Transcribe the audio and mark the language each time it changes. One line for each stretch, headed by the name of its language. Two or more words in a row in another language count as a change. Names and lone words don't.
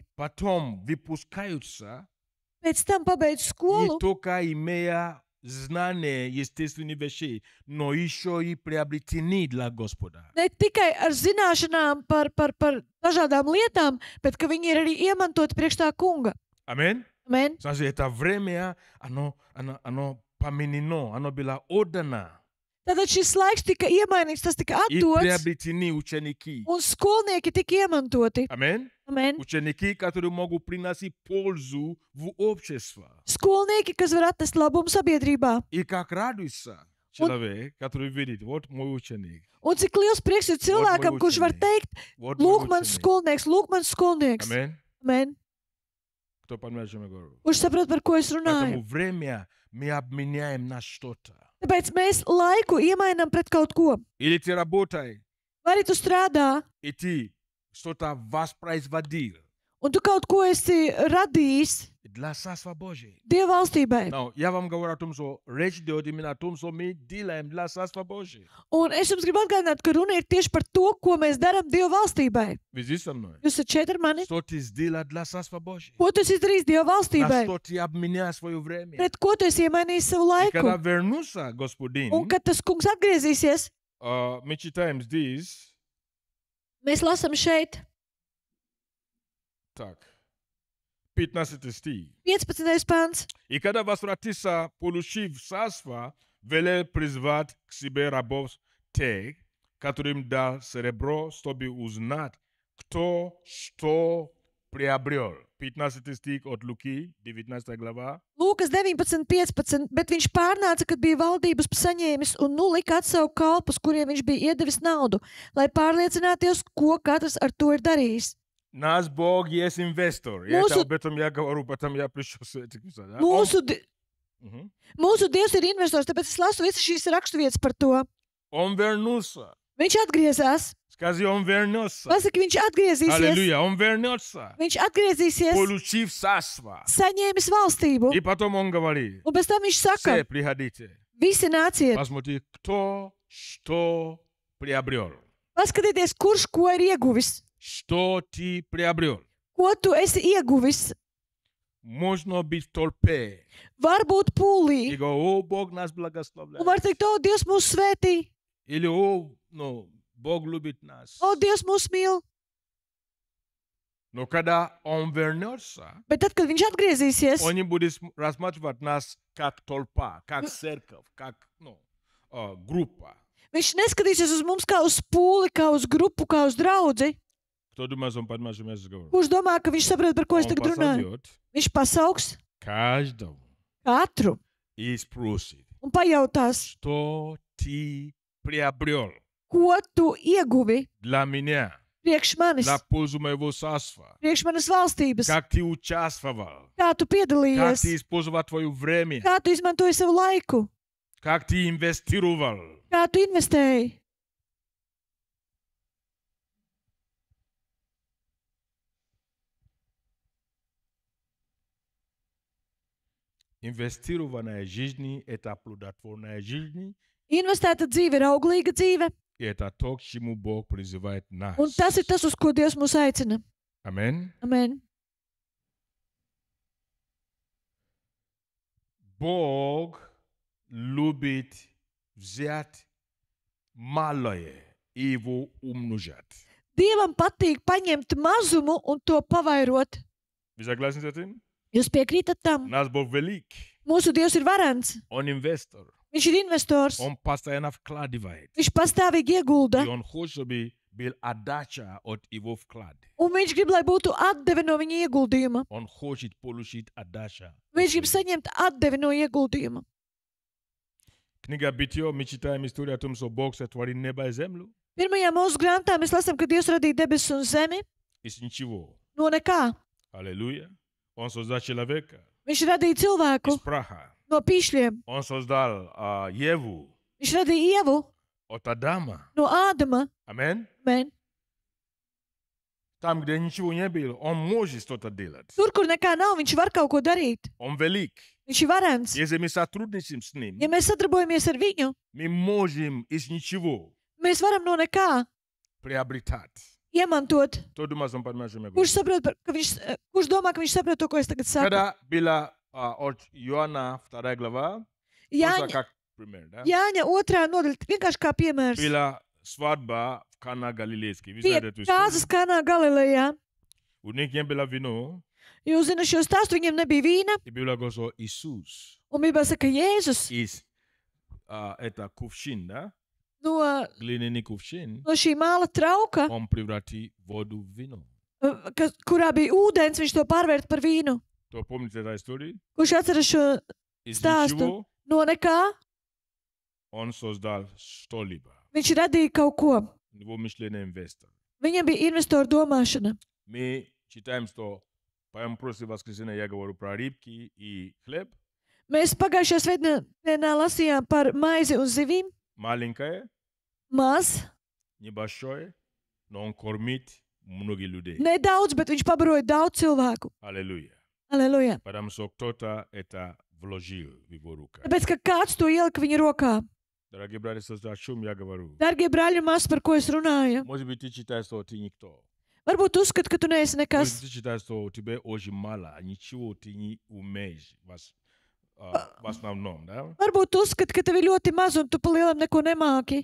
Russian: потом выпускаются,
Latvian: pēc tam pabeidz
Russian: не
Latvian: skolu,
Russian: только имея знания естественных вещей, но еще и приобретены для Господа.
Latvian: ne tikai ar zināšanām par dažādām lietām, bet ka viņi ir arī iemantoti priekš tā kunga. Amen? Amen.
Russian: Значит, это время, оно поменено, оно было отдано.
Latvian: Tātad šis laiks tika iemainīts, tas tika
Russian: И
Latvian: atdots,
Russian: приобретены ученики.
Latvian: un skolnieki tika iemantoti. Amen? Amen.
Russian: Ученики, которые могут приносить пользу в общество.
Latvian: Skolnieki, kas var atnest labumu sabiedrībā.
Russian: И как радуется человек, который видит, вот мой ученик.
Latvian: Un cik liels prieks ir cilvēkam, kurš var teikt,
Russian: Вот мой
Latvian: lūk, mans
Russian: ученик.
Latvian: skolnieks, lūk, mans skolnieks. Amen? Amen.
Russian: Кто понимает, о чем я говорю?
Latvian: Kurš saprot, par ko es runāju?
Russian: Поэтому время мы обменяем на что-то.
Latvian: Tāpēc mēs laiku iemainām pret kaut ko.
Russian: Или ты работаешь,
Latvian: Vai arī tu strādā,
Russian: и ты что-то воспроизводил
Latvian: un tu kaut ko esi radījis
Russian: для Царства Божьего.
Latvian: Dieva valstībai.
Russian: Но я вам говорю о том, что речь идет именно о том, что мы делаем для Царства Божьего.
Latvian: Un es jums gribu atgādināt, ka runa ir tieši par to, ko mēs darām Dieva valstībai.
Russian: Вы здесь со мной?
Latvian: Jūs esat šeit ar mani?
Russian: Что ты сделал для Царства Божьего?
Latvian: Ko tu esi izdarījis Dieva
Russian: На
Latvian: valstībai?
Russian: что ты обменял свое время?
Latvian: Pret ko tu esi iemainījis savu
Russian: И когда
Latvian: laiku?
Russian: вернулся Господин,
Latvian: Un kad tas kungs atgriezīsies,
Russian: мы читаем здесь,
Latvian: mēs lasām šeit
Russian: так, 15 стих.
Latvian: 15. pants.
Russian: И когда возвратится, получив царство, велел призвать к себе рабов тех, которым дал серебро, чтобы узнать, кто что приобрел. 15 стих от Луки, 19 глава.
Latvian: Lūkas 19.15, bet viņš pārnāca, kad bija valdības saņēmis un nu lika atsaukt kalpus, kuriem viņš bija iedevis naudu, lai pārliecinātos, ko katrs ar to ir darījis.
Russian: Наш Бог есть инвестор. И
Latvian: Mūsu-
Russian: это об этом я говорю, потом я пришел с этим. Да? Мгм.
Latvian: Mūsu Dievs ir investors, tāpēc es lasu visas šīs raksturvietas par to.
Russian: Он вернулся.
Latvian: Viņš atgriezās.
Russian: Скажи, он вернется.
Latvian: Pasaki, viņš atgriezīsies.
Russian: Аллилуйя, он вернется.
Latvian: Viņš atgriezīsies,
Russian: Получив царство.
Latvian: saņēmis valstību.
Russian: И потом он говорит,
Latvian: Un pēc tam viņš saka,
Russian: все, приходите.
Latvian: visi nāciet,
Russian: Посмотри, кто что приобрел.
Latvian: paskatieties, kurš ko ir ieguvis.
Russian: Что ты приобрел.
Latvian: Ko tu esi ieguvis?
Russian: Можно быть в толпе.
Latvian: Varbūt
Russian: И
Latvian: pūlī.
Russian: говорю, о, Бог нас благословляет.
Latvian: Un var teikt, o, Dievs mūs svētī,
Russian: Или, о, ну, Бог любит нас.
Latvian: o, Dievs mūs mīl.
Russian: Но когда он вернется,
Latvian: Bet tad, kad viņš atgriezīsies,
Russian: он не будет рассматривать нас как толпа, как церковь, как группа.
Latvian: viņš neskatīsies uz mums kā uz pūli, kā uz grupu, kā uz draudzi.
Russian: Кто думает, он понимает, что я говорю?
Latvian: Kurš domā, ka viņš saprot, par ko es
Russian: Он
Latvian: tagad runāju?
Russian: посадет
Latvian: Viņš pasauks
Russian: каждого
Latvian: katru
Russian: и спросит,
Latvian: un pajautās,
Russian: что ты приобрел
Latvian: ko tu ieguvi
Russian: для меня,
Latvian: priekš manis,
Russian: для пользу моего царства.
Latvian: priekš manas valstības,
Russian: Как ты участвовал,
Latvian: kā tu
Russian: как ты
Latvian: piedalījies,
Russian: использовал твое время,
Latvian: kā tu izmantoji savu laiku,
Russian: как ты инвестировал.
Latvian: kā tu investēji.
Russian: Инвестированная жизнь – это плодотворная жизнь,
Latvian: Investēta dzīve ir auglīga dzīve,
Russian: и это то, к чему Бог призывает нас.
Latvian: un tas ir tas, uz ko Dievs mūs aicina. Amen. Amen.
Russian: Бог любит взять малое и его умножать.
Latvian: Dievam patīk paņemt mazumu un to pavairot.
Russian: Вы согласны с этим?
Latvian: Jūs piekrītat tam?
Russian: Наш Бог велик.
Latvian: Mūsu Dievs ir varants.
Russian: Он инвестор.
Latvian: Viņš ir investors.
Russian: Он постоянно вкладывает.
Latvian: Viņš pastāvīgi iegulda.
Russian: И он хочет, чтобы был отдача от его вклада.
Latvian: Un viņš grib, lai būtu atdeve no viņa ieguldījuma.
Russian: Он хочет получить отдача.
Latvian: Viņš grib saņemt atdevi no ieguldījuma.
Russian: Книга Бытия, мы читаем историю о том, что Бог сотворил небо и землю
Latvian: Pirmajā mūsu grāmatā mēs lasām, ka Dievs radīja debesis un zemi
Russian: из ничего.
Latvian: no nekā.
Russian: Аллилуйя. Он создал человека
Latvian: Viņš radīja cilvēku
Russian: из праха.
Latvian: no pīšļiem.
Russian: Он создал Еву
Latvian: Viņš radīja ievu
Russian: от Адама.
Latvian: no Ādama.
Russian: Аминь.
Latvian: Men.
Russian: Там, где ничего не было, он может что-то делать.
Latvian: Tur, kur nekā nav, viņš var kaut ko darīt.
Russian: Он велик.
Latvian: Viņš ir varants.
Russian: Если мы сотрудничаем с ним,
Latvian: Ja mēs sadarbojamies ar viņu,
Russian: мы можем из ничего
Latvian: mēs varam no nekā
Russian: приобретать.
Latvian: iemantot.
Russian: Кто думает, он понимает, что я говорю?
Latvian: Kurš saprot, ka viņš, kurš domā, ka viņš saprot to, ko es tagad saku?
Russian: Когда была от Иоанна 2 глава, просто
Latvian: Jāņa,
Russian: как пример, да?
Latvian: Jāņa 2. nodaļa, vienkārši kā piemērs.
Russian: Была свадьба в Кана Галилейской. Вы
Latvian: Bija
Russian: знаете эту
Latvian: kāzas
Russian: историю?
Latvian: Kanā Galilejā.
Russian: У них не было вино,
Latvian: Jūs zināt, šo stāstu viņiem nebija vīna.
Russian: и было говорено, Иисус
Latvian: Un bija saka, Jēzus
Russian: из это кувшин, да?
Latvian: no,
Russian: Глиняный кувшин,
Latvian: no šī māla trauka,
Russian: он превратил воду в вино.
Latvian: kurā bija ūdens, viņš to pārvērta par vīnu.
Russian: Кто помните эту историю?
Latvian: Kurš atceras šo
Russian: Из
Latvian: stāstu?
Russian: ничего
Latvian: No nekā
Russian: он создал что-либо.
Latvian: viņš radīja kaut ko.
Russian: Его мышление инвестор.
Latvian: Viņam bija investoru domāšana.
Russian: Мы читаем, что по прошлое воскресенье я говорю про рыбки и хлеб.
Latvian: Mēs pagājušajā svētdienā lasījām par maizi un zivīm.
Russian: Маленькое,
Latvian: Maz,
Russian: небольшое, но он кормит многих людей.
Latvian: nedaudz, bet viņš pabaroja daudz cilvēku.
Russian: Аллилуйя.
Latvian: Aleluja.
Russian: Потому что кто-то это вложил в его руку.
Latvian: Tāpēc, ka kāds to ielika viņa rokā.
Russian: Дорогие братья и сестры, о чем я говорю?
Latvian: Dargie brāļi un māsas, par ko es runāju?
Russian: Может быть, ты считаешь, что ты никто.
Latvian: Varbūt uzskati, ka tu neesi
Russian: Может быть,
Latvian: nekas.
Russian: ты считаешь, что у тебя очень мало, ничего ты не умеешь в основном, да?
Latvian: Varbūt tu uzskati, ka tev ir ļoti maz un tu pa lielam neko nemāki.